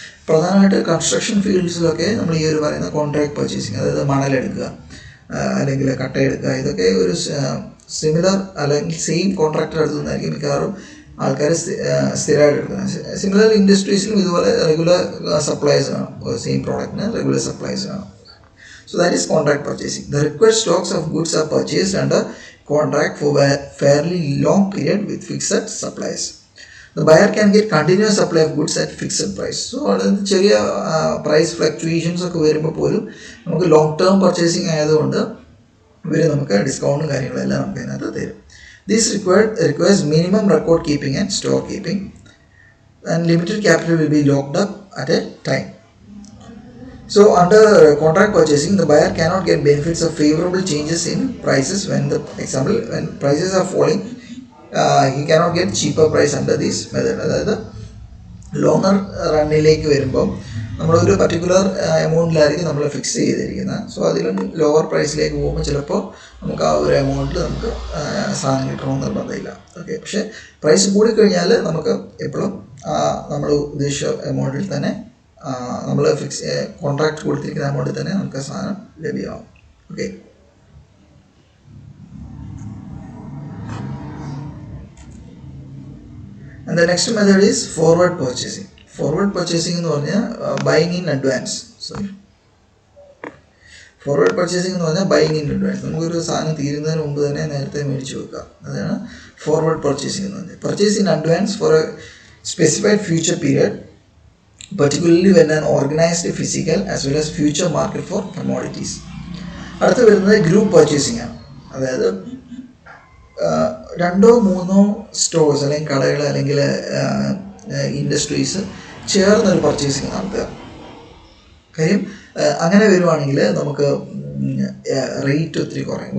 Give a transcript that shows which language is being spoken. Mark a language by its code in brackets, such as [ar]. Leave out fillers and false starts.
[ml] പ്രധാനമായിട്ട് കൺസ്ട്രക്ഷൻ ഫീൽഡ്സിലൊക്കെ നമ്മൾ ഈ ഒരു പറയുന്ന കോൺട്രാക്ട് പർച്ചേസിങ്, അതായത് മണലെടുക്കുക അല്ലെങ്കിൽ കട്ടയെടുക്കുക, ഇതൊക്കെ ഒരു സിമിലർ അല്ലെങ്കിൽ സെയിം കോൺട്രാക്ടർ അടുത്തു നിന്നായിരിക്കും മിക്കവാറും ആൾക്കാർ സ്ഥിരമായിട്ട് എടുക്കുന്നത്. സിമിലർ ഇൻഡസ്ട്രീസിലും ഇതുപോലെ റെഗുലർ സപ്ലൈസ് കാണും, സെയിം പ്രോഡക്റ്റിന് റെഗുലർ സപ്ലൈസ് കാണും. [en] So that is contract purchasing. The required stocks of goods are purchased under contract for a fairly long period with fixed supplies. The buyer can get continuous supply of goods at fixed price. [ml] So ചെറിയ price fluctuations ഒക്കെ വരുമ്പോൾ പോലും നമുക്ക് long term purchasing ആയതുകൊണ്ട് ഇവർ നമുക്ക് ഡിസ്കൗണ്ടും കാര്യങ്ങളെല്ലാം നമുക്ക് അതിനകത്ത് തരും. [en] This requires minimum record keeping and store keeping, and limited capital will be locked up at a time. So under contract purchasing, the buyer cannot get benefits of favorable changes in prices. When prices are falling, he cannot get cheaper price under this method. [ml] അതായത് longer റണ്ണിലേക്ക് വരുമ്പം നമ്മളൊരു particular എമൗണ്ടിലായിരിക്കും നമ്മൾ fix ചെയ്തിരിക്കുന്നത്. So അതിലും lower പ്രൈസിലേക്ക് പോകുമ്പോൾ ചിലപ്പോൾ നമുക്ക് ആ ഒരു എമൗണ്ടിൽ നമുക്ക് സാധനം കിട്ടണമെന്ന് നിർബന്ധമില്ല. ഓക്കെ, പക്ഷേ പ്രൈസ് കൂടിക്കഴിഞ്ഞാൽ നമുക്ക് എപ്പോഴും നമ്മൾ ഉദ്ദേശിച്ച എമൗണ്ടിൽ തന്നെ നമ്മൾ കോൺട്രാക്ട് കൊടുത്തിരിക്കുന്ന എമൗണ്ടിൽ തന്നെ നമുക്ക് സാധനം ലഭ്യമാവും. [en] Okay, and the next method is forward purchasing. Forward purchasing [ml] എന്ന് പറഞ്ഞാൽ [en] Buying in advance. [ml] Forward purchasing എന്ന് പറഞ്ഞാൽ [en] Buying in advance. [ml] നമുക്കൊരു സാധനം തീരുന്നതിന് മുമ്പ് തന്നെ നേരത്തെ മേടിച്ച് വെക്കുക. അതാണ് ഫോർവേഡ് പർച്ചേസിംഗ് എന്ന് പറഞ്ഞാൽ. [en] Purchase in advance for a specified future period, particularly when an organized physical as well as future market for commodities. [ml] അടുത്ത് വരുന്നത് ഗ്രൂപ്പ് പർച്ചേസിംഗ് ആണ്. അതായത് 2-3 സ്റ്റോഴ്സ് അല്ലെങ്കിൽ കടകൾ അല്ലെങ്കിൽ ഇൻഡസ്ട്രീസ് ചേർന്നൊരു പർച്ചേസിങ് നടത്തുക. കാര്യം അങ്ങനെ വരുവാണെങ്കിൽ നമുക്ക് റേറ്റ് ഒത്തിരി കുറയും.